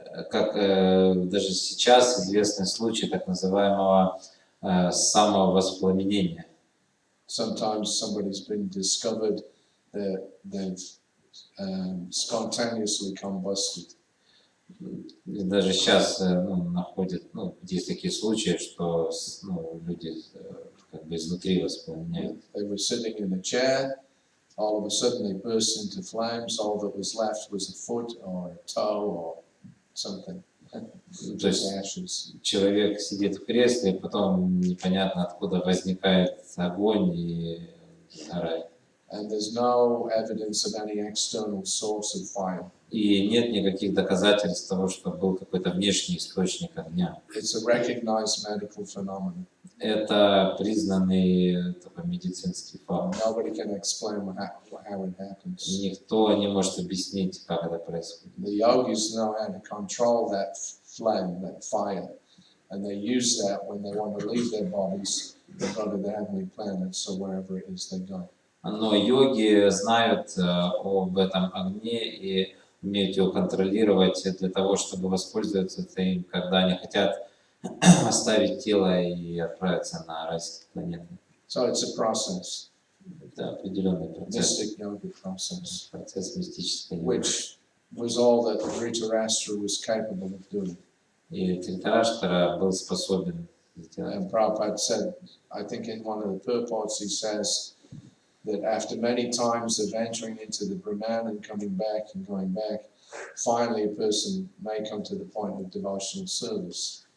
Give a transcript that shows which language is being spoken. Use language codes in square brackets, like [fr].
[ru] Как даже сейчас известный случай так называемого самовоспламенения. [en] Sometimes somebody's been discovered that they've spontaneously combusted. [ru] И даже сейчас находят, есть такие случаи, что люди как бы изнутри воспламеняют. [en] They were sitting in a chair, all of a sudden they burst into flames, all that was left was a foot or a toe or something. [ru] То есть человек сидит в кресле, и потом непонятно откуда возникает огонь и сгорает. [en] And there's no evidence of any external source of fire. [ru] И нет никаких доказательств того, что был какой-то внешний источник огня. [en] It's a recognized medical phenomenon. [ru] Это признанный такой медицинский факт. [en] Nobody can explain how it happens. [ru] Никто не может объяснить, как это происходит. [en] The yogis know how to control that flame, that fire, and they use that when they want to leave their bodies and go to the heavenly planets or wherever it is they go. [ru] Но йоги знают об этом огне и умеют его контролировать для того, чтобы воспользоваться им, когда они хотят оставить тело и отправиться на райские планеты. [en] So it's a process. [ru] Это определенный процесс. [en] Mystic yoga process. [ru] Процесс мистической йоги. [en] Which was all that Dhritarashtra was capable of doing. [ru] И Dhritarashtra был способен сделать. [en] And Prabhupada said, I think in one of the purports he says that after many times of entering into the Brahman and coming back and going back, finally a person may come to the point of devotional service.